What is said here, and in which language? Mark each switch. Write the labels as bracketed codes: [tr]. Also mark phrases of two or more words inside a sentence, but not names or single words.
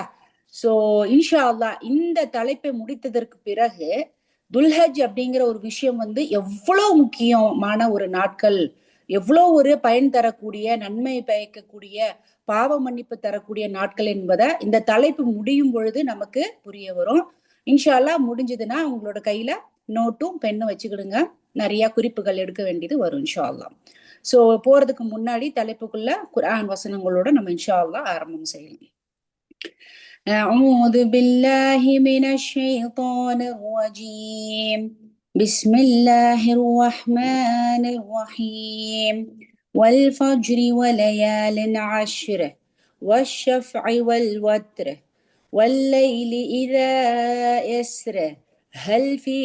[ta] சோ [ar] إن شاء الله [ta] இந்த தலைப்பை முடித்ததற்கு பிறகு துல்ஹஜ் அப்படிங்கிற ஒரு விஷயம் எவ்வளவு முக்கியமான ஒரு நாட்கள், எவ்வளவு ஒரு பயன் தரக்கூடிய, நன்மை பயக்கக்கூடிய, பாவ மன்னிப்பு தரக்கூடிய நாட்கள் என்பதை இந்த தலைப்பு முடியும் பொழுது நமக்கு புரிய வரும். [ar] إن شاء الله [ta] முடிஞ்சதுன்னா உங்களோட கையில நோட்டும் பெண்ணும் வச்சுக்கிடுங்க. நிறைய குறிப்புகள் எடுக்க வேண்டியது வரும் [ar] إن شاء الله. [ta] சோ போறதுக்கு முன்னாடி தலைப்புக்குள்ள குர்ஆன் வசனங்களோட நம்ம [ar] إن شاء الله [ta] ஆரம்பம் செய்யலாம். [ar] أعوذ بالله من الشيطان الرجيم بسم الله الرحمن الرحيم والفجر وليال عشر والشفع والوتر والليل إذا يسر هل في